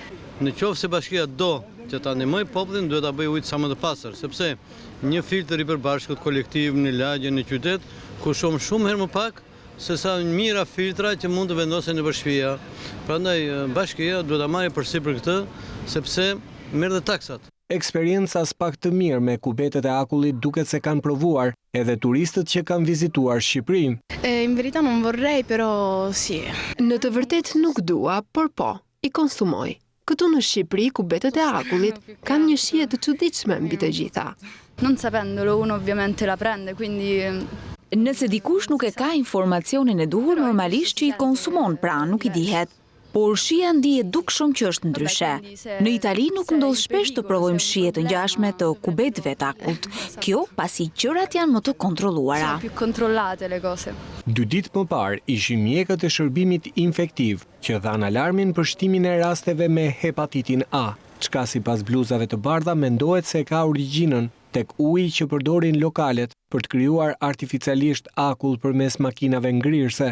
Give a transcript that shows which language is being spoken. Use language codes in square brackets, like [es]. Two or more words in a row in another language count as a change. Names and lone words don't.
[sq] Në qoftë se bashkia do që ta ndihmoj popullin, duhet ta bëj ujë sa më të pastër, sepse një filtr i përbashkët kolektiv në lagje në qytet kushton shumë herë më pak se sa mira filtra që mund të vendosen në shtëpia. Prandaj bashkia duhet ta marrë përsipër këtë, sepse merr dhe taksat. Eksperienca pak të mirë me kubetet e akullit duket se kanë provuar edhe turistët që kanë vizituar Shqipërinë. [it] In verità non vorrei, però sì. [sq] Në të vërtet nuk dua, por po, i konsumoj. Këtu në Shqipëri, kubetet e akullit kanë një shije të çuditshme mbi të gjitha. [it] Non sapendolo, uno ovviamente la prende, quindi... [sq] Nëse dikush nuk e ka informacionin e duhur, normalisht që i konsumon, pra nuk i dihet. Por shija ndihet dukshëm që është ndryshe. Në Itali nuk ndodh shpesh të provojmë shije të ngjashme të kubetëve të akullt. Kjo pasi gjërat janë më të kontrolluara. [it] Più controllate le cose. [sq] 2 ditë më parë ishin mjekët e shërbimit infektiv që dhanë alarmin për shtimin e rasteve me hepatitin A, çka sipas bluzave të bardha mendohet se ka origjinën tek uji që përdorin lokalet për të krijuar artificialisht akull përmes makinave ngrirëse.